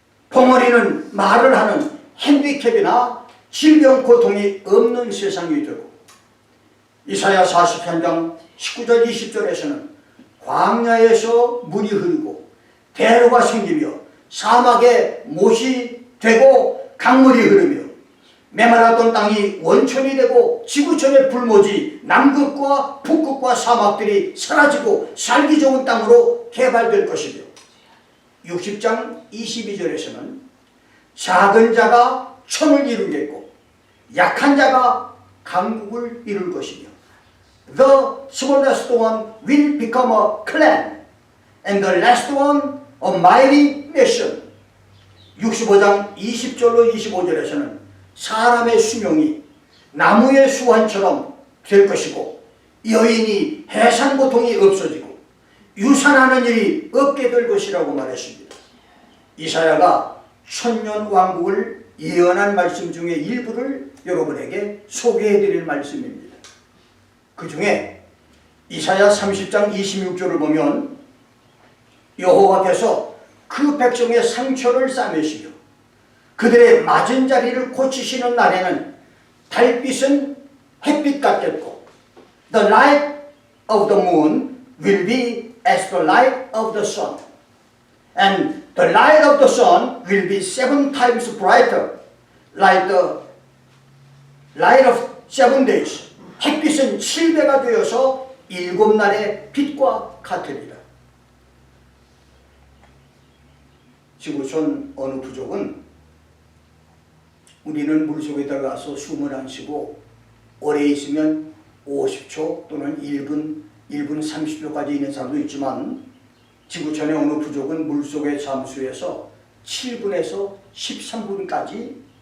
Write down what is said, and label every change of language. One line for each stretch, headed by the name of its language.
Korean: 벙어리는 말을 하는 핸디캡이나 질병 고통이 없는 세상이 되고 이사야 43장 19절 20절에서는 광야에서 물이 흐르고 대로가 생기며 사막에 못이 되고 강물이 흐르며 메말랐던 땅이 원천이 되고 지구촌의 불모지 남극과 북극과 사막들이 사라지고 살기 좋은 땅으로 개발될 것이며 60장 22절에서는 작은 자가 천을 이루겠고 약한 자가 강국을 이룰 것이며
English: The smallest one will become a clan and the last one a mighty nation.
Korean: 65장 20절로 25절에서는 사람의 수명이 나무의 수완처럼 될 것이고 여인이 해산 고통이 없어지고 유산하는 일이 없게 될 것이라고 말했습니다. 이사야가 천년 왕국을 예언한 말씀 중에 일부를 여러분에게 소개해드릴 말씀입니다. 그 중에 이사야 30장 26절을 보면 여호와께서 그 백성의 상처를 싸매시며 그들의 맞은 자리를 고치시는 날에는 달빛은 햇빛 같겠고
English: The light of the moon will be as the light of the sun and the light of the sun will be 7 times brighter like the light of 7 days.
Korean: 햇빛은 7배가 되어서 7날의 빛과 같으리라. 지구촌 어느 부족은 우리는 물속에 들어가서 숨을 안 쉬고 오래 있으면 50초 또는 1분 30초까지 있는 사람도 있지만 지구촌의 어느 부족은 물속에 잠수해서 7분에서 13분까지